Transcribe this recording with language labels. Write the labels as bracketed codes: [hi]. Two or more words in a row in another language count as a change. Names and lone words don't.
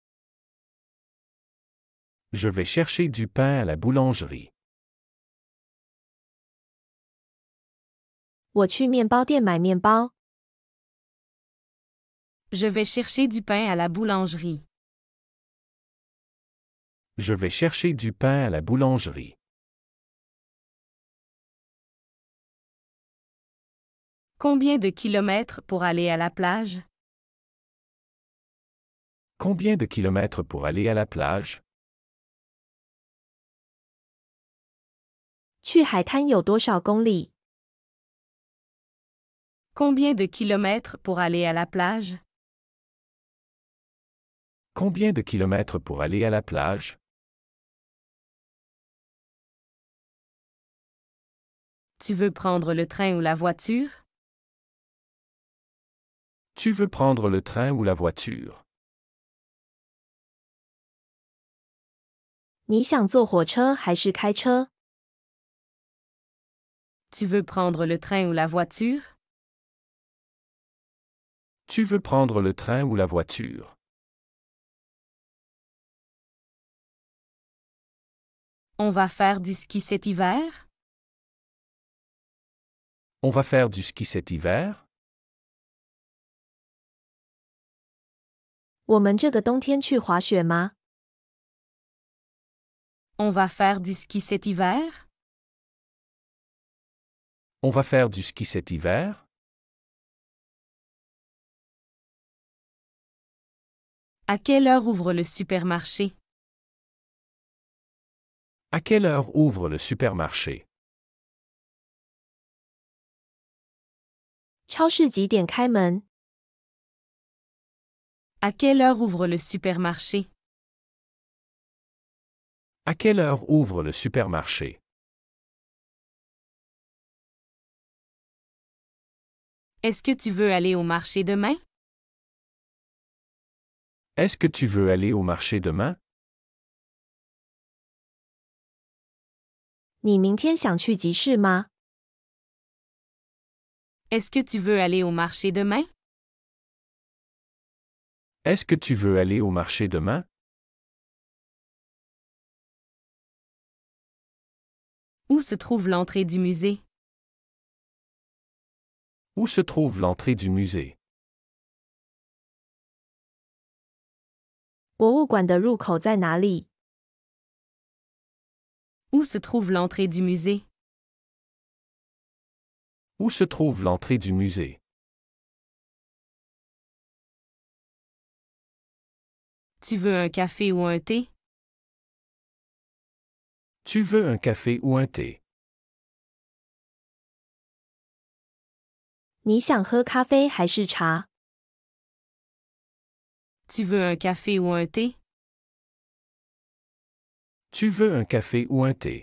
[fr] Je vais chercher du pain à la boulangerie. [zh] 我去面包店买面包。 [fr] Je vais chercher du pain à la boulangerie. Je vais chercher du pain à la boulangerie. Combien de kilomètres pour aller à la plage? Combien de kilomètres pour aller à la plage? [zh] 去海滩有多少公里？ [fr] Combien de kilomètres pour aller à la plage? Combien de kilomètres pour aller à la plage? Tu veux prendre le train ou la voiture? Tu veux prendre le train ou la voiture? [zh] 你想坐火车还是开车？ [fr] Tu veux prendre le train ou la voiture? Tu veux prendre le train ou la voiture? On va faire du ski cet hiver? On va faire du ski cet hiver? [zh] 我们这个冬天去滑雪吗？ [fr] On va faire du ski cet hiver? On va faire du ski cet hiver? À quelle heure ouvre le supermarché? À quelle heure ouvre le supermarché? [zh] 超市几点开门？ [fr] À quelle heure ouvre le supermarché? À quelle heure ouvre le supermarché? Est-ce que tu veux aller au marché demain? Est-ce que tu veux aller au marché demain? [zh] 你明天想去集市吗？ [fr] Est-ce que tu veux aller au marché demain? Est-ce que tu veux aller au marché demain? Où se trouve l'entrée du musée? Où se trouve l'entrée du musée? [zh] 博物馆的入口在哪里？ [fr] Où se trouve l'entrée du musée? Où se trouve l'entrée du musée? Tu veux un café ou un thé? Tu veux un café ou un thé? [zh] 你想喝咖啡还是茶？ [fr] Tu veux un café ou un thé? Tu veux un café ou un thé?